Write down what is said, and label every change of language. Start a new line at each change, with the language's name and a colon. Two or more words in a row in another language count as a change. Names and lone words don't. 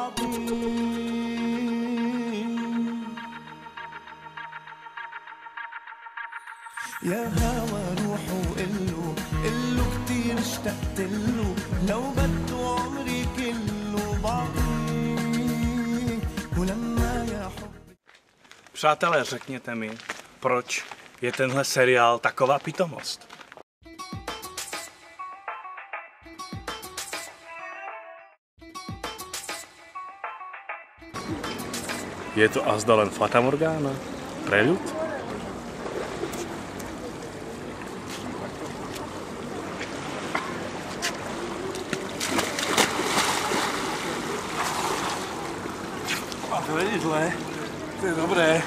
Arabic: بعطيه يا هوا روحوا قلو كتير اشتقت له لو بده عمري كله بعطيه ولما يا حبي.
Czech: Přátelé, řekněte mi, proč je tenhle seriál taková pitomost?
Slovak: Je to azda len Fata Morgana? Preľud?
Czech: A to není zlé, to je dobré.